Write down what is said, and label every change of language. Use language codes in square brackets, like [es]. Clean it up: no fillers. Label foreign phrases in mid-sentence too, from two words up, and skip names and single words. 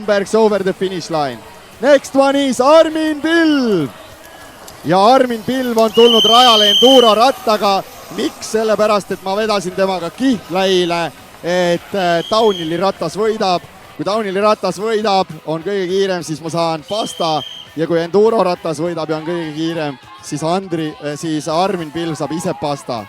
[en] Bergs over the finish line. Next one is Armin Pilv. [et] Ja Armin Pilv on tulnud rajale enduro rattaga. Miks? Sellepärast, et ma vedasin temaga Kihla eile, et downhilli ratas võidab. Kui downhilli ratas võidab, on kõige kiirem, siis ma saan pasta. Ja kui enduro ratas võidab ja on kõige kiirem, siis Armin Pilv saab ise pasta.